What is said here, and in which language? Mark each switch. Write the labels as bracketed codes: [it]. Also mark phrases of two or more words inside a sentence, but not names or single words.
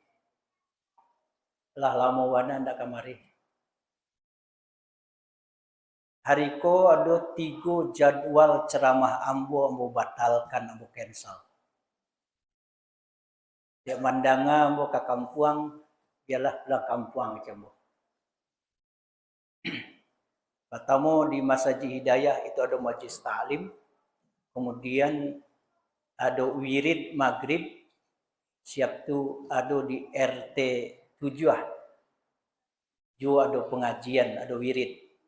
[min] Lah lamo wana ndak kamari. Hariko ada 3 jadwal ceramah ambo batalkan, ambo cancel. Dia mandanga ambo ke kampuang, biarlah pulang kampuang ambo. [id] Pertama di Masjid Hidayah itu ada majlis ta'lim, kemudian ada wirid maghrib, siap tu ada di RT 7. Juga ada pengajian, ada wirid.